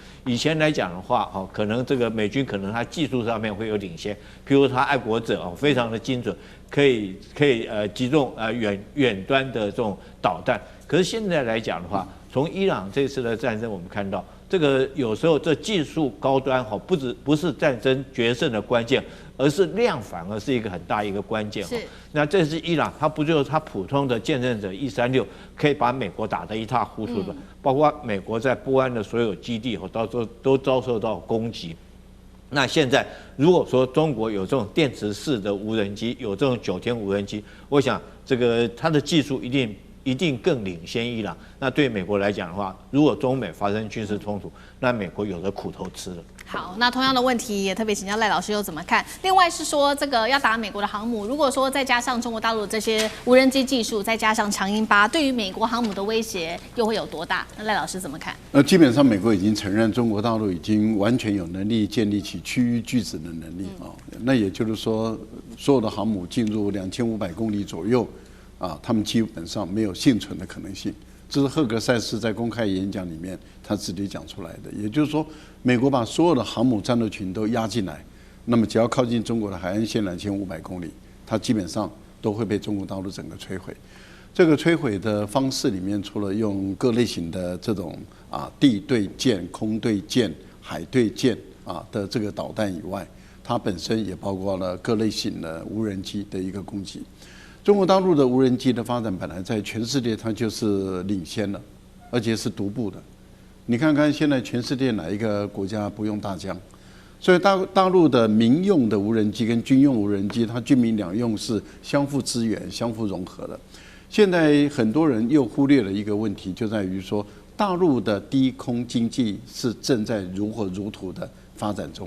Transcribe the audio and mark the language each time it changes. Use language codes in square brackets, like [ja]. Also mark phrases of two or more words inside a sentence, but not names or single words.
[zh] 以前來講的話，可能這個美軍可能它技術上面會有領先，譬如它愛國者非常的精準，可以擊中遠端的這種導彈。可是現在來講的話，從伊朗這次的戰爭，我們看到這個有時候這技術高端不是戰爭決勝的關鍵，而是量反而是一個很大一個關鍵。那這是伊朗，它不就是它普通的建設者136可以把美國打得一塌糊塗的，包括美國在波安的所有基地都遭受到攻擊。那現在如果說中國有這種電池式的無人機，有這種9天無人機，我想這個它的技術一定更領先伊朗。那對美國來講的話，如果中美發生軍事衝突，那美國有的苦頭吃了。好，那同樣的問題也特別請教賴老師又怎麼看？另外是說，這個要打美國的航母，如果說再加上中國大陸的這些無人機技術，再加上長鷹8，對於美國航母的威脅又會有多大？那賴老師怎麼看？基本上美國已經承認中國大陸已經完全有能力建立起区域拒止的能力啊。那也就是說，所有的航母進入2500公里左右。他們基本上沒有幸存的可能性，這是赫格塞斯在公開演講裡面他直接講出來的。也就是說，美國把所有的航母戰鬥群都壓進來，那麼只要靠近中國的海岸線2500公里，它基本上都會被中國大陸整個摧毀。這個摧毀的方式裡面，除了用各類型的這種地對艦、空對艦、海對艦的這個導彈以外，它本身也包括了各類型的無人機的一個攻擊。中國大陸的無人機的發展本來在全世界它就是領先了，而且是獨步的。你看看現在全世界哪一個國家不用大疆？所以大陸的民用的無人機跟軍用無人機，它軍民兩用是相互支援、相互融合的。現在很多人又忽略了一個問題，就在於說大陸的低空經濟是正在如火如荼的發展中。